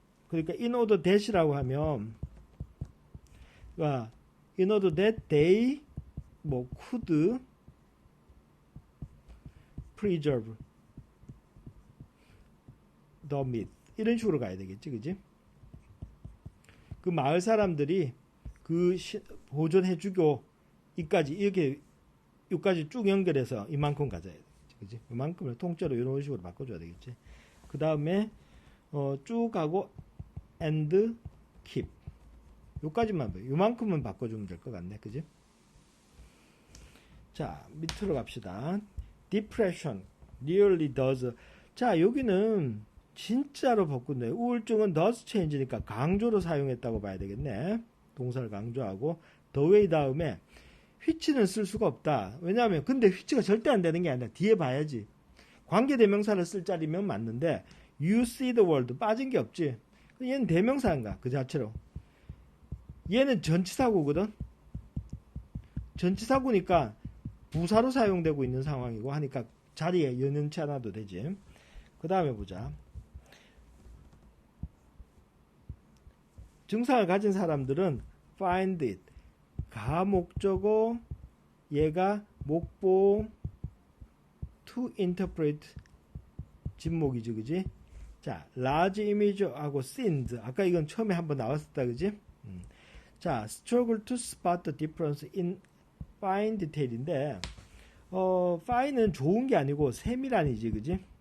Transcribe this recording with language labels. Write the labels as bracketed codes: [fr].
[ko] 그러니까 in order that이라고 하면, [en] in order that they [ko] 뭐 [en] could preserve the meat [ko] 이런 식으로 가야 되겠지, 그지? 그 마을 사람들이 그 보존해주고 이까지 이렇게 여기까지 쭉 연결해서 이만큼 가져야 되겠지, 그지? 이만큼을 통째로 이런 식으로 바꿔줘야 되겠지. 그 다음에 쭉 가고 and keep 요까지만 요만큼은 바꿔주면 될 것 같네, 그지? 자, 밑으로 갑시다. [en] depression really does. [ko] 자, 여기는 진짜로 바꾼다. 우울증은 does change니까 강조로 사용했다고 봐야 되겠네. 동사를 강조하고 the way 다음에 which는 쓸 수가 없다. 왜냐하면 근데 which가 절대 안 되는 게 아니라 뒤에 봐야지. 관계대명사를 쓸 자리면 맞는데 [en] you see the world [ko] 빠진 게 없지. 얘는 대명사인가 그 자체로. 얘는 전치사구거든. 전치사구니까 부사로 사용되고 있는 상황이고 하니까 자리에 연연치 않아도 되지. 그 다음에 보자. 증상을 가진 사람들은 find it 가목적어, 얘가 목보, to interpret 진목이지, 그지? 자, large image하고 scenes 아까 이건 처음에 한번 나왔었다, 그지? 자, [en] struggle to spot the difference in fine detail [ko] 인데 fine은 좋은 게 아니고 세밀한이지, 그지?